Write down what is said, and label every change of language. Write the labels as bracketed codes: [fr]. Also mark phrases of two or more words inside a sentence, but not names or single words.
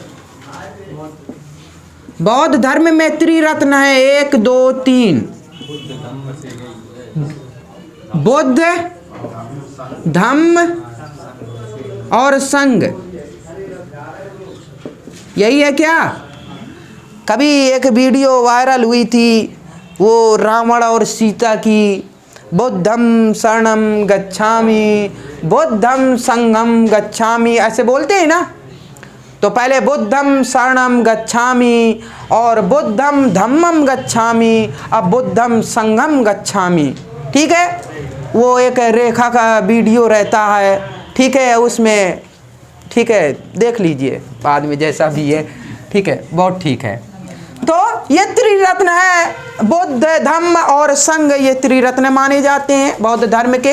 [hi] बौद्ध धर्म में त्रिरत्न है, 1 2 3, बुद्ध, धम्म और संघ। यही है क्या? कभी एक वीडियो वायरल हुई थी, वो रावण और सीता की, [pi] बुद्धम शरणम गच्छामि, बुद्धम संघम गच्छामि, [hi] ऐसे बोलते हैं ना। तो पहले [pi] बुद्धम शरणम गच्छामि और बुद्धम धम्मम गच्छामि, अब बुद्धम संघम गच्छामि। [hi] ठीक है, वो एक रेखा का वीडियो रहता है, ठीक है, उसमें, ठीक है, देख लीजिए बाद में जैसा भी है, ठीक है, बहुत ठीक है। तो ये त्रिरत्न है, बुद्ध, धम्म और संघ, ये त्रिरत्न माने जाते हैं बौद्ध धर्म के।